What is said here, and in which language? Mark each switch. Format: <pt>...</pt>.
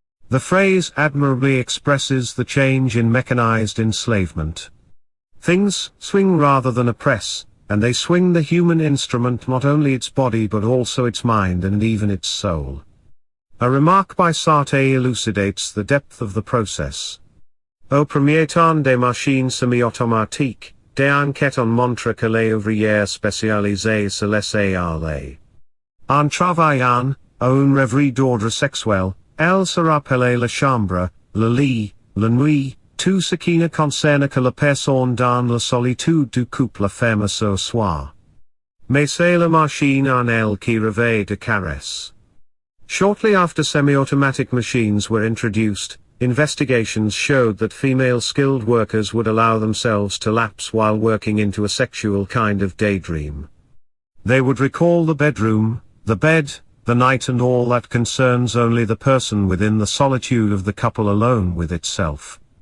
<en>The phrase admirably expresses the change in mechanized enslavement. Things swing rather than oppress, and they swing the human instrument, not only its body but also its mind and even its soul. A remark by Sartre elucidates the depth of the process.</en> <fr>Au premier temps des machines semi-automatiques, des enquêtes ont montré que les ouvriers spécialisés se laissaient aller. En travaillant, à une rêverie d'ordre sexuel, elle se rappelait la chambre, le lit, la nuit, tout ce qui ne concerne que la personne dans la solitude du couple ferme ce soir. Mais c'est la machine en elle qui rêvait de caresses.</fr> <en>Shortly after semi-automatic machines were introduced, investigations showed that female skilled workers would allow themselves to lapse while working into a sexual kind of daydream. They would recall the bedroom, the bed, the night and all that concerns only the person within the solitude of the couple alone with itself.</en>